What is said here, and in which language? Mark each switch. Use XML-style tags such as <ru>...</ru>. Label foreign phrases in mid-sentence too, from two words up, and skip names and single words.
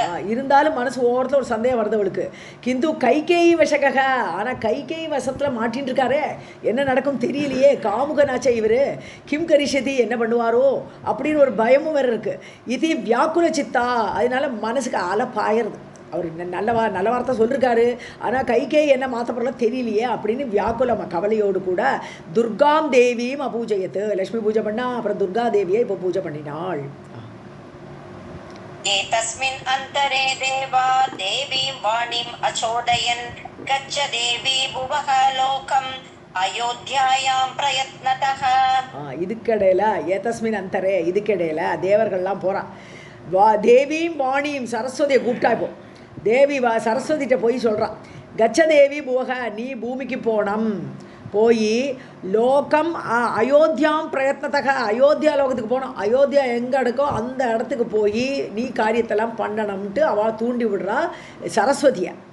<ta>இருந்தாலும் மனசு ஓரத்தில் ஒரு சந்தேகம் வருது அவளுக்கு.</ta> <sa>किन्तु कैकेयी वशगः,</sa> <ta>ஆனால் கைகேயி வசத்தில் மாட்டின்னு இருக்காரே, என்ன நடக்கும் தெரியலையே, காமுகனாச்சா இவர்,</ta> <sa>किं करिष्यति</sa> <ta>என்ன பண்ணுவாரோ அப்படின்னு ஒரு பயமும் வேறு இருக்குது. இது</ta> <sa>व्याकुल चित्ता,</sa> <ta>அதனால மனசுக்கு அலப்பாயிருது. அவர் நல்ல வார்த்தை சொல்லியிருக்காரு, ஆனால் கைகேயி என்ன மாற்றப்படல தெரியலையே அப்படின்னு வியாக்குல கவலையோடு கூட துர்காம் தேவியும் அபூஜயத்து, லக்ஷ்மி பூஜை பண்ணா, அப்புறம் துர்கா தேவியை இப்போ பூஜை பண்ணினாள்.</ta> <sa>एतस्मिन् अन्तरे देवा देवीं वाणीम् अचोदयन् गच्छ देवी भुवः लोकम् अयोध्यायां प्रयत्नतः.</sa> <ta>இதுக்கடையில்</ta> <sa>एतस्मिन् अन्तरे,</sa> <ta>இதுக்கடையில் தேவர்கள்லாம் போகிறான். தேவியும் வாணியும் சரஸ்வதியை கூப்பிட்டா. இப்போ தேவி சரஸ்வதிகிட்ட போய் சொல்கிறான்,</ta> <sa>गच्छ देवी भुवः,</sa> <ta>நீ பூமிக்கு போனம், போய்</ta> <sa>लोकम् अयोध्यायां प्रयत्नतः,</sa> <ta>அயோத்தியா லோகத்துக்கு போனோம், அயோத்தியா எங்கே இருக்கோ அந்த இடத்துக்கு போய் நீ காரியத்தெல்லாம் பண்ணணும்ட்டு அவள் தூண்டி விடுறா சரஸ்வதியை.</ta>